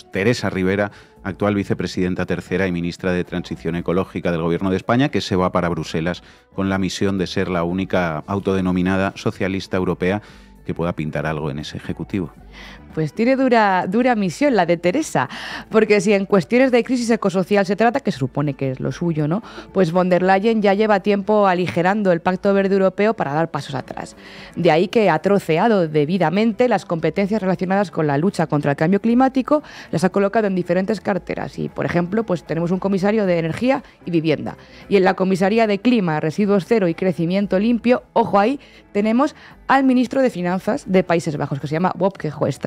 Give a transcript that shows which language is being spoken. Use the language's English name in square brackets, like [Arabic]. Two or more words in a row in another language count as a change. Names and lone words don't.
[Spanish] Teresa Rivera, actual vicepresidenta tercera y ministra de Transición Ecológica del Gobierno de España, que se va para Bruselas con la misión de ser la única autodenominada socialista europea que pueda pintar algo en ese ejecutivo. Pues tiene dura misión la de Teresa, porque si en cuestiones de crisis ecosocial se trata, que se supone que es lo suyo, ¿no? Pues von der Leyen ya lleva tiempo aligerando el Pacto Verde Europeo para dar pasos atrás. De ahí que ha troceado debidamente las competencias relacionadas con la lucha contra el cambio climático, las ha colocado en diferentes carteras y, por ejemplo, pues tenemos un comisario de energía y vivienda. Y en la comisaría de clima, residuos cero y crecimiento limpio, ojo ahí, tenemos al ministro de Finanzas de Países Bajos, que se llama Wopke Hoekstra.